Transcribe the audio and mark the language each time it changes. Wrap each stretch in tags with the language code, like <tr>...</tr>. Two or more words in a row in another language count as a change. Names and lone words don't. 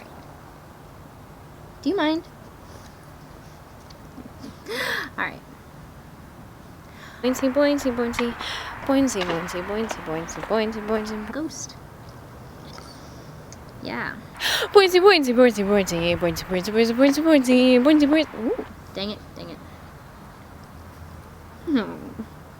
<en>Do you mind? Alright. Buoyancy, buoyancy, buoyancy, buoyancy, buoyancy, buoyancy, buoyancy, buoyancy, buoyancy, ghost. Yeah. Buoyancy, buoyancy, buoyancy, buoyancy, buoyancy, buoyancy, buoyancy, buoyancy, buoyancy, buoyancy, buoyancy. Ooh, dang it, dang it. No.</en>